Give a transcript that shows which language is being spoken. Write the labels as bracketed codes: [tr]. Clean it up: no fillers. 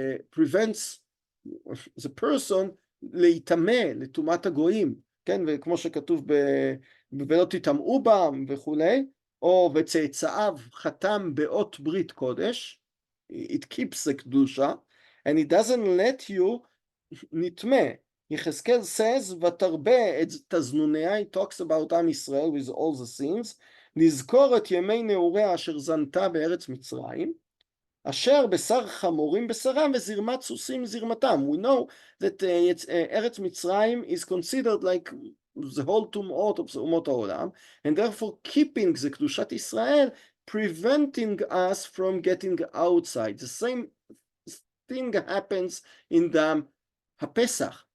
[en] prevents the person [he] להיטמא לטומאת הגויים, כן, וכמו שכתוב ולא תטמאו בם וכולי, או וצאצאיו חתם באות ברית קודש, [en] it keeps the kedusha, and it doesn't let you [he] נטמא. יחזקאל says, ותרבה את תזנוניה, [en] he talks about [he] עם ישראל [en] with all the sins, [he] נזכור את ימי נעוריה אשר זנתה בארץ מצרים, אשר בשר חמורים בשרם וזרמת סוסים זרמתם. [en] We know that ארץ מצרים is considered like the whole טומאות of אומות העולם, and therefore keeping the קדושת ישראל, preventing us from getting outside. The same thing happens in the HaPesach.